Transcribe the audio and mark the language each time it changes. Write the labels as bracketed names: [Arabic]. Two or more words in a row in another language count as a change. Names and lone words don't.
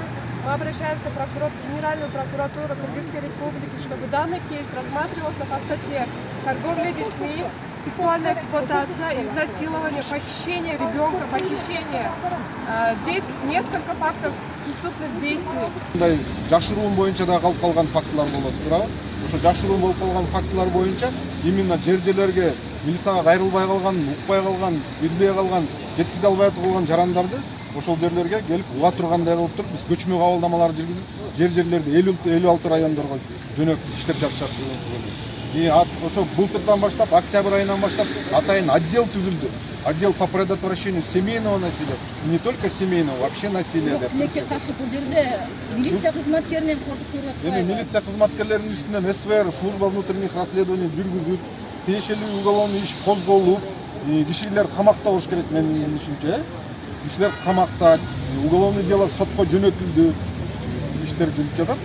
[Russian] Мы обращаемся в Генеральную прокуратуру Кыргызской Республики, чтобы данный кейс рассматривался по статье торговля детьми, сексуальная эксплуатация, изнасилование, похищение ребенка, похищение. Здесь несколько фактов преступных действий. [Kyrgyz] Жашыруун боюнча да калып калган фактылар болот, туурабы? Ошо жашыруун болуп калган фактылар боюнча именно жерлерге милицияга кайрылбай калган, укпай калган, билбей калган, жеткизе албай калган жарандарды ошол жерлерге келип уга тургандай кылып туруп биз көчмө кабылдамалар жүргүзүп жерлерди 56 райондорго жөнөп иштеп жатышат. Ошо былтырдан баштап, октябрь айынан баштап атайын отдел түзүлдү. [Russian] Отдел по предотвращению семейного насилия, не только семейного, вообще насилия деп. [Kyrgyz] Тилекке каршы бул жерде милиция кызматкеринен коркуп көрүп атпайбы? Милиция кызматкерлеринин үстүнөн СВР, [Russian] служба внутренних расследований [Kyrgyz] жүргүзүп, тиешелүү уголовный иш козголуп, кишилер камакта болуш керек менин ишимче. Кишилер камакта, [Russian] уголовный дело [Kyrgyz] сотко жөнөтүлдү, иштер жүрүп жатат.